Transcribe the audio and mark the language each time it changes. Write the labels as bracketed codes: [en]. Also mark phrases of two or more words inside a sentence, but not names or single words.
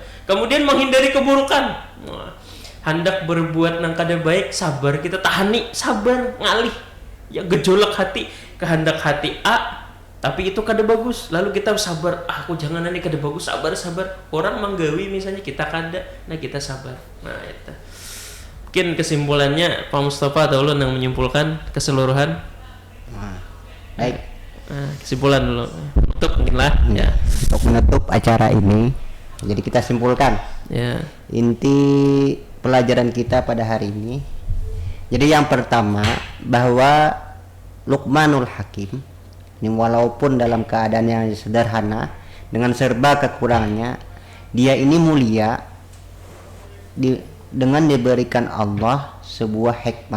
[bjn] Kemudian menghindari keburukan. Hendak berbuat nang kada baik, sabar kita tahani, sabar ngalih. Ya gejolak hati, kehendak hati A, tapi itu kada bagus. Lalu kita sabar, aku jangan nanti kada bagus, sabar. Orang menggawi misalnya kita kada, nah kita sabar. [id] Nah itu. Mungkin kesimpulannya Pak Mustafa atau ulun yang menyimpulkan keseluruhan. Nah, baik. Nah, kesimpulan dulu. Menutup mungkin lah. Ya. Untuk menutup acara ini, jadi kita simpulkan. Ya. Inti pelajaran kita pada hari ini. Jadi yang pertama bahwa Luqmanul Hakim ini walaupun dalam keadaan yang sederhana dengan serba kekurangannya, dia ini mulia dengan diberikan Allah sebuah hikmah.